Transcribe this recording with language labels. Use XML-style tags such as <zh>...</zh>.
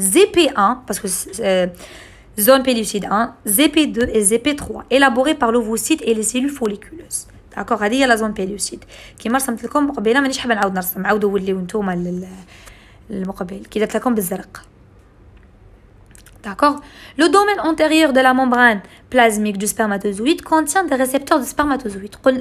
<fr>ZP1 parce que zone pellucide 1, ZP2 et ZP3 élaborés par l'ovocyte et les cellules folliculeuses. d'accord.</fr> <ar>هذه هي لا زون pellucide كيما رسمت لكم قبيله، مانيش حابه نعاود نرسم، عاودوا وليو نتوما المقبل كي درت لكم بالزرق.</ar> <fr>D'accord. Le domaine antérieur de la membrane plasmique du spermatozoïde contient des récepteurs de spermatozoïdes.</fr>